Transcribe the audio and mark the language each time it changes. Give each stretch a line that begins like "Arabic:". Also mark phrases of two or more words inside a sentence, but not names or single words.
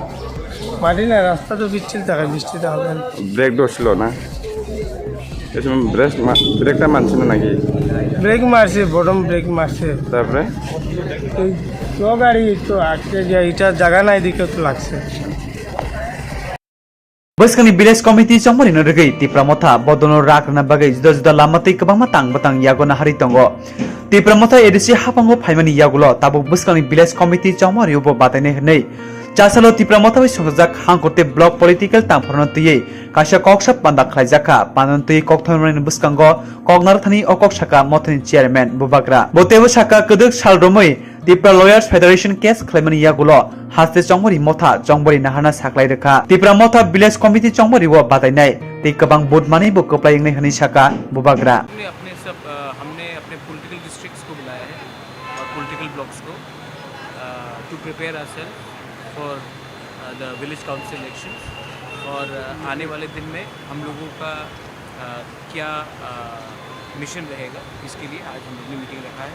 Bangla: মাটি না, রাস্তা তো পিচ্ছিল থাকে, বৃষ্টিতে হবে না। ব্রেক ধরছিল না? এ সময় ব্রেকটা মানছিল নাকি? ব্রেক মারছে, বটম ব্রেক মারছে। তারপরে এই তো গাড়ি তো আটকে যায়, এটা জায়গা নাই দিকে তো লাগছে।
Kok Borok: Baskani
English: village committee
Kok Borok: chongmani no regi tipramotha bodono rakna bagai juda juda lamati kabang matang batang yagona hari tongo tipramotha edisi hapango phaimani yagulo tabuk baskani
English: village committee
Kok Borok: chongmani ubo batane nei chasalo tipramotha bai songjak hangkorte
English: block political
Kok Borok: tangphorno tuye kaisa koksap panda khlaijaka panantui kokthomani buskango koknar thani okok saka mothani chairman bubagra botebo saka keduk salromoi Tipra Lawyers Federation case claimani yagulo haste chongmori motha chongbori nahana saklai rekha Tipra motha
English: village committee
Kok Borok: chongmori wo batainai te kabang bodmani bo koplai ngai hani saka bubagra
Hindi: हमने अपने
English: political districts
Hindi: को बुलाया है और
English: political blocks
Hindi: को
English: to prepare ourself for the village council elections
Hindi: और आने वाले दिन में हम लोगों का क्या मिशन रहेगा इसके लिए आज हम लोगों ने मीटिंग रखा है।